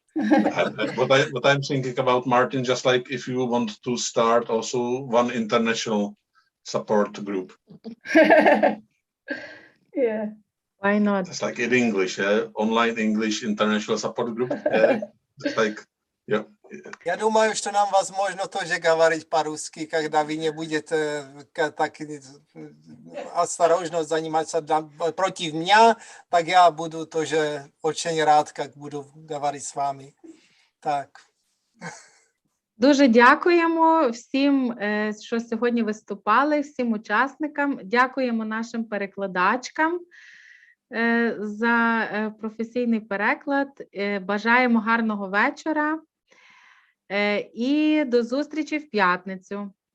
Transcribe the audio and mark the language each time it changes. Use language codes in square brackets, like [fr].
[en] What I'm thinking about, Martin, just like if you want to start also one international support group. Yeah. Why not? It's like in English, online English international support group. It's like, yeah. [ru] Я думаю, что нам возможно тоже говорить по-русски, когда вы не будете так осторожно заниматься против меня, так я буду тоже очень рад, как буду говорить с вами. Так. [uk] Дуже дякуємо всім, що сьогодні виступали, всім учасникам. Дякуємо нашим перекладачкам за професійний переклад. Бажаємо гарного вечора і до зустрічі в п'ятницю.